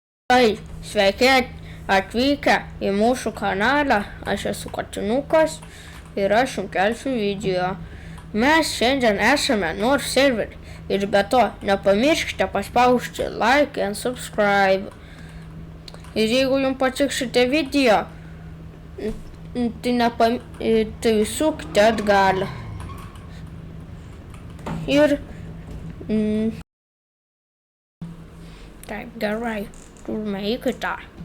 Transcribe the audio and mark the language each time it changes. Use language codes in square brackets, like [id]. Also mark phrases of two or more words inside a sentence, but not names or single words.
[lt] Tai sveiki atvykę į mūsų kanalą, aš esu Katinukas ir aš jums kelsiu video. Mes šiandien esame North serverį ir be to nepamirškite paspausti [en] like and subscribe. [lt] Ir jeigu jums patiks šitie video, tai sukite atgal. Ir taip, gerai, turime į kitą.